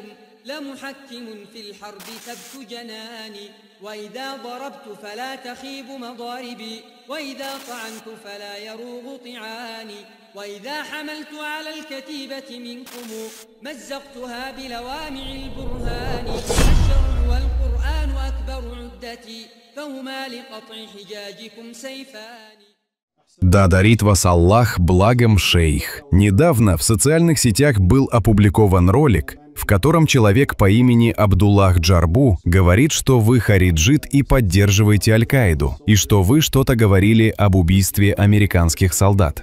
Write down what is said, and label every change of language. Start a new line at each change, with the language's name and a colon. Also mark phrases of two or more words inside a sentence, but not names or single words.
Arabic: لمحكم في الحرب ثبت جناني، وإذا ضربت فلا تخيب مضاربي، وإذا طعنت فلا يروغ طعاني، وإذا حملت على الكتيبة منكم مزقتها بلوامع البرهان، الشرع والقرآن أكبر عدتي، فهما لقطع حجاجكم سيفان.
Russian: Да дарит вас Аллах благом, шейх. Недавно в социальных сетях был опубликован ролик, в котором человек по имени Абдуллах Джарбу говорит, что вы хариджит и поддерживаете Аль-Каиду, и что вы что-то говорили об убийстве американских солдат.